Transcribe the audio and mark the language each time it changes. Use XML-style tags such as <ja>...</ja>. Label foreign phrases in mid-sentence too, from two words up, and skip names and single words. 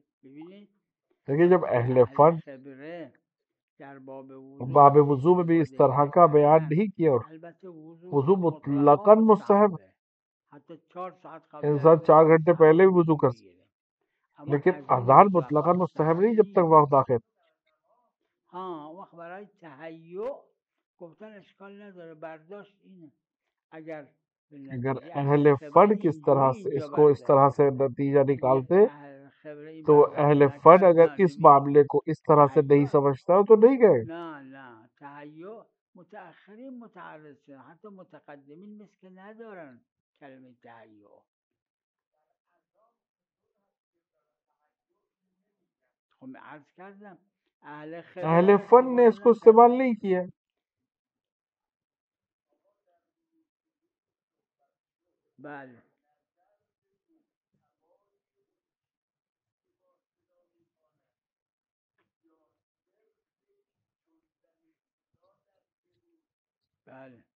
<fa>ببینید</fa> <ur>دیکھیے جب</ur> <fa>وقتی</fa> <ur>اہل</ur> <fa>اهل</fa> <ur>فن</ur> <fa>خبره در باب وضو باب ازش</fa> <ur>وضو میں بھی اس</ur> <fa>استفاده</fa> <ur>طرح کا بیان</ur> <fa>میکنن.</fa> <ur>نہیں کیا، اور</ur> <fa>البته وضو</fa> <ur>وضو</ur> <fa>هم مطلقا</fa> <ur>مطلقاً مستحب ہے.</ur> <fa>مستحبه، حتی 4 ساعت قبل از</fa> <ur>انسان 4 گھنٹے</ur> <fa>مستحب</fa> <ur>پہلے بھی وضو</ur> <fa>وضو</fa> <ur>کر سکتا،</ur> <fa>بگیره، اما</fa> <ur>لیکن</ur> <fa>از این اذان مطلقا</fa> <ur>مطلقاً مستحب</ur> <fa>مستحب</fa> <ur>نہیں جب تک</ur> <fa>نیست.</fa> <ur>وقت داخل.</ur> <fa>ها وقت برای تهیع گفتن اشکال نداره، برداشت اینه. اگر به</fa> <ur>اگر</ur> <fa>نتیجه</fa> <ur>اہل</ur> <fa>اهل خبره</fa> <ur>فن کس طرح</ur> <fa>اینجوری</fa> <ur>سے اس</ur> <fa>اینجا</fa> <ur>کو اس طرح</ur> <fa>برداشت</fa> <ur>سے</ur> <fa>کرد،</fa> <ur>نتیجہ</ur> <fa>اگه</fa> <ur>نکالتے</ur> <fa>اهل خبره این</fa> <ur>تو</ur> <fa>برداشت</fa> <ur>اہل فن</ur> <fa>نکرد،</fa> <ur>اگر</ur> <fa>نه</fa> <ur>اس</ur> <fa>نمیگه</fa> <ur>معاملے کو اس طرح سے نہیں</ur> <fa>تهیع.</fa> <ur>سمجھتا تو نہیں گئے.</ur> <fa>نه تهیع متأخرین متعرض شدن، حتی متقدمین مثل که ندارن کلمه تهیع. خب عرض کردم اهل</fa> <ur>اہل</ur> <fa>خبره</fa> <ur>فن نے</ur> <fa>استفاده</fa> <ur>اس کو استعمال</ur> <fa>نکردن.</fa> <ur>نہیں کیا.</ur> <fa>بله بله</fa>